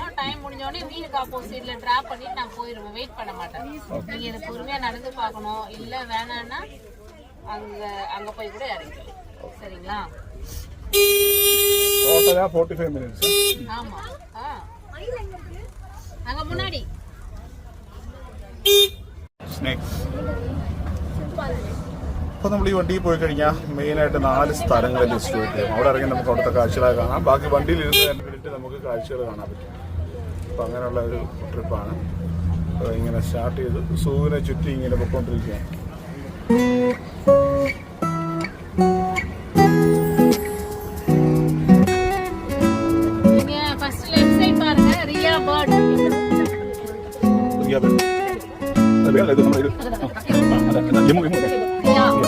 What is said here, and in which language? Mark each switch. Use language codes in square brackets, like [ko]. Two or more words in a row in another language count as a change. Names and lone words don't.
[ta] டைம் முடிஞ்ச உடனே வீலுக்கு ஆப்போசிட்ல டிராப் பண்ணிட்டு நான் போயிடுவேன். வெயிட் பண்ண மாட்டேன். நீங்க இதை பொறுமையா நடந்து பார்க்கணும். இல்ல வேணாம்னா அங்க போய் கூட இறங்கிக்கலாம். சரிங்களா? டோட்டலா 45 மினிட்ஸ். ஆமா. அங்க முன்னாடி [ml] സ്നേക്സ്. അപ്പോൾ നമ്മൾ ഈ വണ്ടിയിൽ പോയി കഴിഞ്ഞാൽ മെയിനായിട്ട് 4 സ്ഥലങ്ങൾ ലിസ്റ്റ് ചെയ്യും. അവിടെ ഇറങ്ങി നമുക്ക് അവിടുത്തെ കാഴ്ചകൾ കാണാം. ബാക്കി വണ്ടിയിൽ ഇരുന്ന് കണ്ടിട്ട് നമുക്ക് കാഴ്ചകൾ കാണാൻ പറ്റും. അപ്പോൾ അങ്ങനെയുള്ള ഒരു ട്രിപ്പാണ്. അപ്പോൾ ഇങ്ങനെ സ്റ്റാർട്ട് ചെയ്ത് സൂവിനെ ചുറ്റി ഇങ്ങനെ പോയിക്കൊണ്ടിരിക്കുകയാണ്. [en] first left side [ta] பாருங்க. ரியா பேர்ட். ரியா பேர்ட். அது நம்ம இது. லிமு லிமு. ரியா.